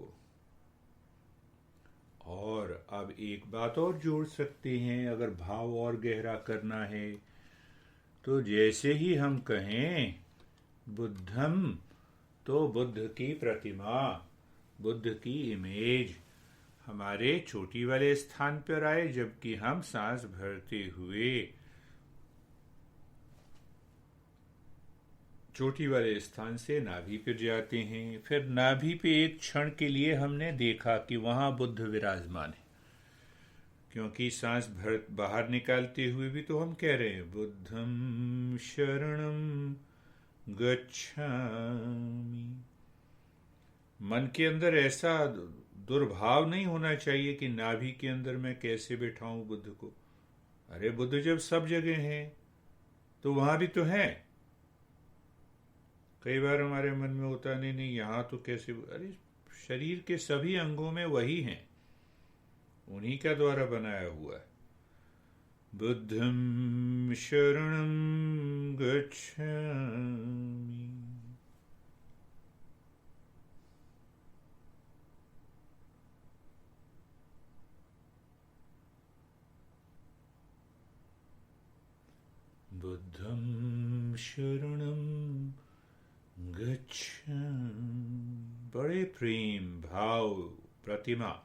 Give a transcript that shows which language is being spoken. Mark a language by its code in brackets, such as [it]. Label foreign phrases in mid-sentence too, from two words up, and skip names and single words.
[hi] और अब एक बात और जोड़ सकते हैं, अगर भाव और गहरा करना है तो जैसे ही हम कहें बुद्धम, तो बुद्ध की प्रतिमा, बुद्ध की इमेज हमारे चोटी वाले स्थान पर आए, जबकि हम सांस भरते हुए चोटी वाले स्थान से नाभि पर जाते हैं। फिर नाभि पे एक क्षण के लिए हमने देखा कि वहां बुद्ध विराजमान है, क्योंकि सांस भर बाहर निकालते हुए भी तो हम कह रहे हैं [pi] बुद्धं शरणं गच्छामि। [hi] मन के अंदर ऐसा दुर्भाव नहीं होना चाहिए कि नाभि के अंदर मैं कैसे बैठाऊं बुद्ध को। अरे बुद्ध जब सब जगह हैं तो वहां भी तो है। कई बार हमारे मन में होता नहीं नहीं यहाँ तो कैसे, अरे शरीर के सभी अंगों में वही हैं, उन्हीं का द्वारा बनाया हुआ है। [pi] बुद्धं शरणं गच्छामि। बुद्धं शरणं गच्छामि। [hi] बड़े प्रेम भाव प्रतिमा।